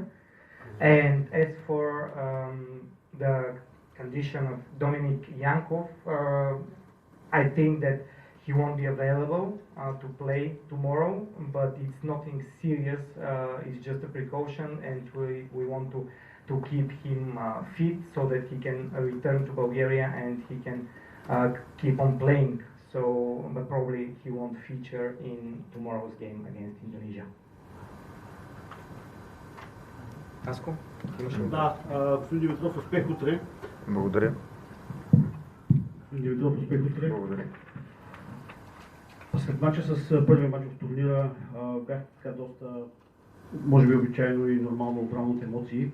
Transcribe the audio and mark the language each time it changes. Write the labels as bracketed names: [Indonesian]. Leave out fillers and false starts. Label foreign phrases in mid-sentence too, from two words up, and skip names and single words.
[English] And as for the condition of Dominik Jankov, I think that he won't be available to play tomorrow, but it's nothing serious. It's just a precaution, and we want to keep him fit so that he can return to Bulgaria and he can keep on playing. But probably he won't feature in tomorrow's game against Indonesia. [Bulgarian] Аско? Да, господин Димитров, успех утре. Благодаря. Господин Димитров, успех утре. Благодаря. След мача с първия мач в турнира бяхте така доста, може би обичайно и нормално обрано от емоции.